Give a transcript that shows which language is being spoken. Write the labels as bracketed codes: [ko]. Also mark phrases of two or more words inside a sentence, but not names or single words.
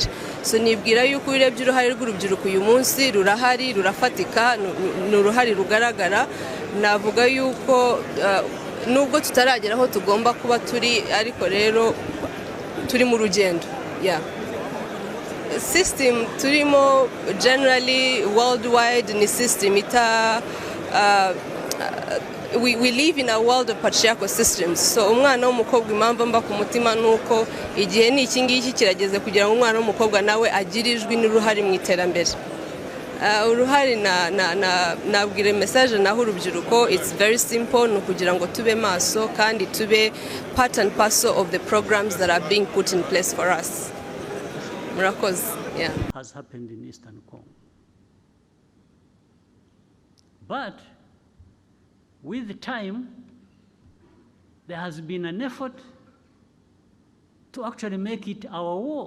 [rw] So nibwira yuko urebye uruhare rw'urubyiruko uyu munsi rurahari, rurafatika, ni uruhare rugaragara. Navuga yuko nubwo tutaragera aho tugomba kuba turi, ariko rero turi mu rugendo. [en] System turimo generally worldwide ni system we live in a world of patriarchal systems. [rw] So umwana w'umukobwa impamvu mba ku mutima nuko igihe ni iki ngiki kirageze kugira ngo umwana w'umukobwa nawe agire ijwi n'uruhare mu iterambere. Uruhare nabwire message naho urubyiruko, [en] it's very simple, [rw] no kugira ngo tube maso kandi tube [en] part and parcel of the programs that are being put in place for us. [rw] Murakoze. [en] Has happened in Eastern Congo. But with time, there has been an effort to actually make it our war.